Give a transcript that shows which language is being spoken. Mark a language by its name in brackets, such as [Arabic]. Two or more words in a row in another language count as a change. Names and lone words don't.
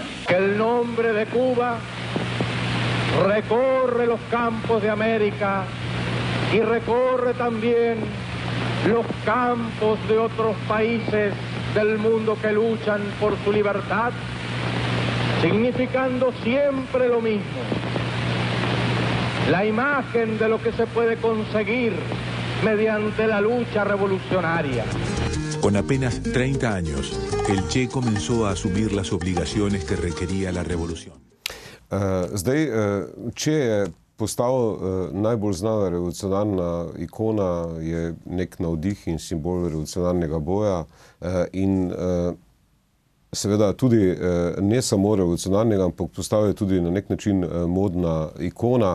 [Spanish] Que el nombre de Cuba recorre los campos de América y recorre también los campos de otros países del mundo que luchan por su libertad, significando siempre lo mismo, la imagen de lo que se puede conseguir mediante la lucha revolucionaria. Con apenas 30 años, el Che comenzó a asumir las obligaciones que requería la revolución. [Slovenian] Che je postal najbolj znana revolucionarna ikona, je nek navdih in simbol revolucionarnega boja in seveda tudi ne samo revolucionarnega, ampak postal je tudi na nek način modna ikona.